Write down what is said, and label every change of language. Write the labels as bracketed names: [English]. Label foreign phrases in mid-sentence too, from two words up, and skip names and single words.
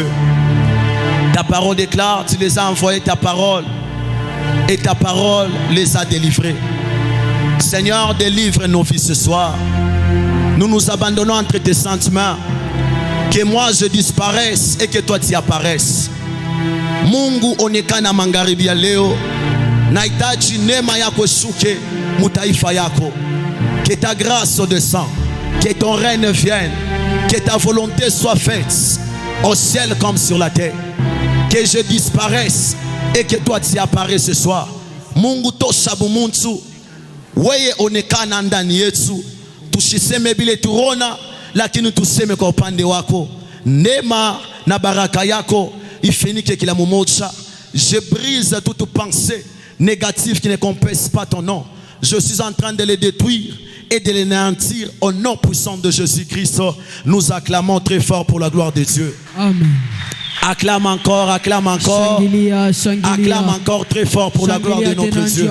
[French] Ta parole déclare, tu les as envoyés ta parole et ta parole les a délivrés. Seigneur, délivre nos vies ce soir. Nous nous abandonnons entre tes sentiments. Que moi je disparaisse et que toi tu apparaisses. [Swahili] Mungu onekana magharibi ya leo. Nahitaji neema yako shuke mutaifa yako. [French] Que ta grâce descende. Que ton règne vienne. Que ta volonté soit faite au ciel comme sur la terre. Que je disparaisse et que toi tu apparaisses ce soir. [Swahili] Mungu tosha bumuntu. Weye onekana ndani yetu. Tushiseme bile turona, lakini tuseme kwa upande wako. Neema na baraka yako ifinike kila mmoja. [French] Je brise toute pensée négative qui ne compense pas ton nom. je suis en train de les détruire et de les néantir au nom puissant de Jésus-Christ. Nous acclamons très fort pour la gloire de Dieu. Amen. Acclame encore, acclame encore. Acclame encore très fort pour la gloire de notre Dieu.